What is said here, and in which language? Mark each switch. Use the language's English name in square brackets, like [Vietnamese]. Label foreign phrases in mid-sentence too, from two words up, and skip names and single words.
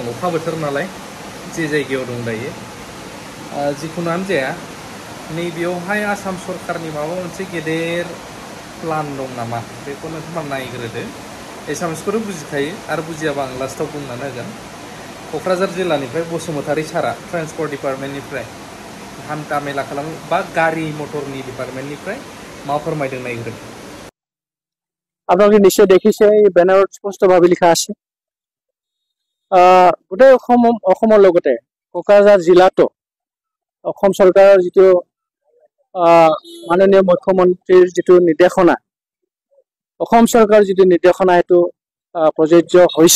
[Bodo] अखा बोथोर नालाय जे जायगायाव दं दायो। जिखुनुआनो जाया, नैबेयावहाय आसाम सरकारनि माबा मोनसे गेदेर प्लान दं नामा बेखौ नोंथांमोना नायग्रोदो। एसामिसखौथ' बुजिखायो आरो बुजियाबा आं लास्टाव बुंनानै होगोन। क'क्राझार जिल्लानिफ्राय बसुमतारी सारा ट्रान्सपर्ट डिपार्टमेन्टनिफ्राय हान्था मेला खालाम बा गारि मटरनि डिपार्टमेन्टनिफ्राय मा फोरमायदों नायग्रोदो। [Assamese] আপোনালোকে নিশ্চয় দেখিছে এই বেনাৰত স্পষ্টভাৱে লিখা আছে, গোটেই অসমৰ লগতে কোকৰাঝাৰ জিলাতো অসম চৰকাৰৰ যিটো মাননীয় মুখ্যমন্ত্ৰীৰ যিটো নিৰ্দেশনা, অসম চৰকাৰৰ যিটো নিৰ্দেশনা এইটো প্ৰযোজ্য হৈছে।